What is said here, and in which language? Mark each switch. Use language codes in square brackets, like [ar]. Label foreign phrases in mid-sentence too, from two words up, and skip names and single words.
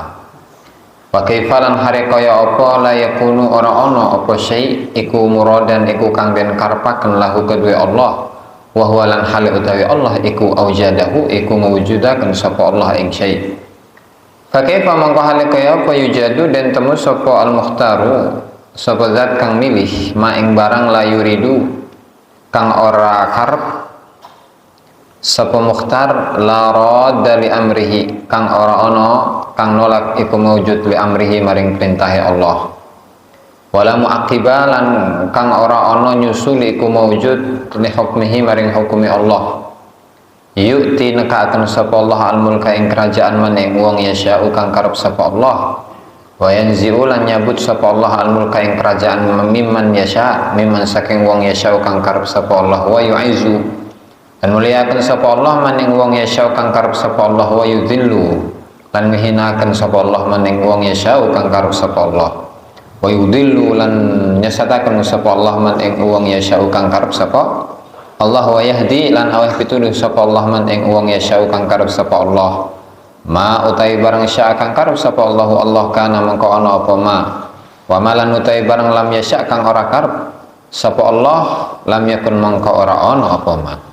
[ar] وكيف لا [jv] hari kaya apa [ar] لا يكون [jv] ora ana apa syai' iku muradan iku kang den karepaken lahu kedue Allah, [ar] وهو [jv] lan hale utawi Allah iku aujadahu iku mawujudaken sapa Allah ing syai'. [ar] فكيف [jv] mangko hale kaya apa yujadu den temu sapa [ar] المختار [jv] sapa zat kang milih ma ing barang [ar] لا يريد [jv] kang ora karep, sapa mukhtar [ar] لا راد لأمره [jv] kang ora ana kang nolak iku mawujud [ar] لأمره [jv] maring perintahe Allah, wala muaqibalan kang ora ana nyusul iku mawujud [ar] لحكمه [jv] maring hukumi Allah, yu'ti nekaaken sapa Allah [ar] الملك [jv] ing kerajaan maning wong yasha'u kang karep sapa Allah, [ar] وينزع [jv] lan nyabut sapa Allah [ar] الملك [jv] ing kerajaan [ar] ممن يشاء ممن [jv] saking wong yasha'u kang karep sapa Allah, [ar] ويعز [jv] dan muliakan sapa Allah maning wong yasha'u kang karep sapa Allah, [ar] ويذل [jv] lan ngehinaken sapa Allah maning wong yasha'u kang karep sapa Allah, [ar] ويضل [jv] lan nyesataken sapa Allah maning wong yasha'u kang karep sapa Allah, [ar] ويهدي [jv] lan aweh pituduh sapa Allah maning wong yasha'u kang karep sapa Allah, ma utai barang sya kang karep sapa Allah, Allah kana mengko ana apa ma, [ar] وما لا [jv] utai barang [ar] لم يشأ [jv] kang ora karep sapa Allah, [ar] لم يكن [jv] mengko ora ana apa ma.